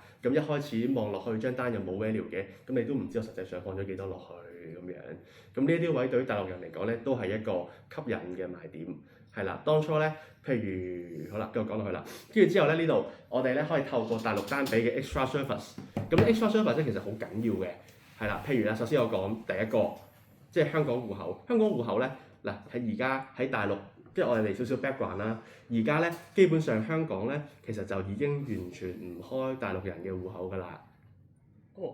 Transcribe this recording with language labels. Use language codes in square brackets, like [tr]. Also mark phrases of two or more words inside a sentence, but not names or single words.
[yue] 咁一開始望落去張單又冇 value 嘅，咁你都唔知我實際上放咗幾多落去咁樣。咁呢啲位對於大陸人嚟講咧，都係一個吸引嘅賣點。係啦，當初咧，譬如好啦，繼續講落去啦。跟住之後咧，呢度我哋咧可以透過大陸單俾嘅 [en] extra service。 [yue] 咁 [en] extra service [yue] 咧其實好緊要嘅，係啦。譬如啦，首先我講第一個，即係香港戶口。香港戶口咧，嗱喺而家喺大陸，即係我哋嚟少少 background 啦。而家咧基本上香港咧，其實就已經完全唔開大陸人嘅戶口㗎啦。哦。